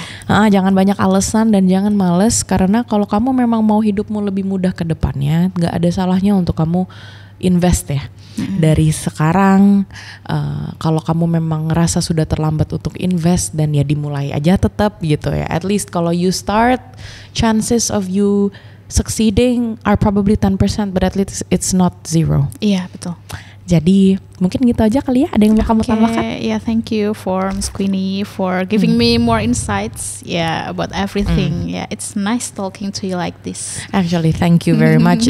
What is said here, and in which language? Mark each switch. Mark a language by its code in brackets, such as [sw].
[id] Jangan banyak alasan dan jangan males, karena kalau kamu memang mau hidupmu lebih mudah ke depannya, gak ada salahnya untuk kamu invest ya. Dari sekarang, kalau kamu memang ngerasa sudah terlambat untuk invest, dan ya dimulai aja tetap gitu ya. [en] At least kalau you start, chances of you succeeding are probably 10%, but at least it's not 0. [id] Iya, betul. Jadi mungkin gitu aja kali ya. Ada yang mau kamu tambahkan? [en] Thank you for Miss Queenie for giving me more insights about everything. It's nice talking to you like this. Actually, thank you very much.